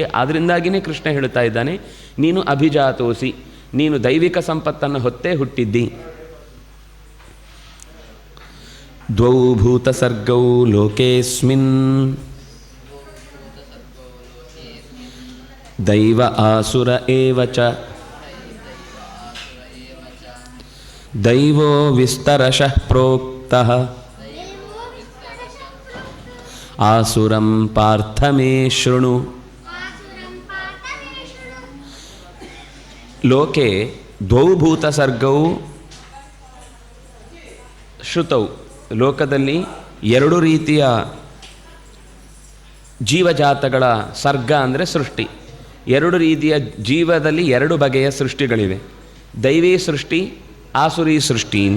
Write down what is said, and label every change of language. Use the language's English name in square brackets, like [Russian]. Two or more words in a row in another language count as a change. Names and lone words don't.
[Kannada] ಆದ್ದರಿಂದಾಗಿಯೇ ಕೃಷ್ಣ ಹೇಳ್ತಾ ಇದ್ದಾನೆ, ನೀನು ಅಭಿಜಾತೋಸಿ, ನೀನು ದೈವಿಕ ಸಂಪತ್ತನ್ನು ಹೊತ್ತೇ ಹುಟ್ಟಿದ್ದಿ. [Sanskrit] ದ್ವೌ ಭೂತ ಸರ್ಗೌ ಲೋಕೇಸ್ಮಿನ್ ದೈವ ಆಸುರ ಏವ ಚ ದೈವೋ ವಿಸ್ತರಶಃ ಪ್ರೋಕ್ತಃ ಆಸುರಂ ಪಾರ್ಥ ಮೇ ಶೃಣು. ಲೋಕೆ ದ್ವೌ ಭೂತ ಸರ್ಗೌ ಶ್ರುತೌ, [Kannada] ಲೋಕದಲ್ಲಿ ಎರಡು ರೀತಿಯ ಜೀವಜಾತಗಳ ಸರ್ಗ ಅಂದರೆ ಸೃಷ್ಟಿ. ಎರಡು ರೀತಿಯ ಜೀವದಲ್ಲಿ ಎರಡು ಬಗೆಯ ಸೃಷ್ಟಿಗಳಿವೆ. ದೈವೀ ಸೃಷ್ಟಿ, ಆಸುರಿ ಸೃಷ್ಟಿ ಅಂತ.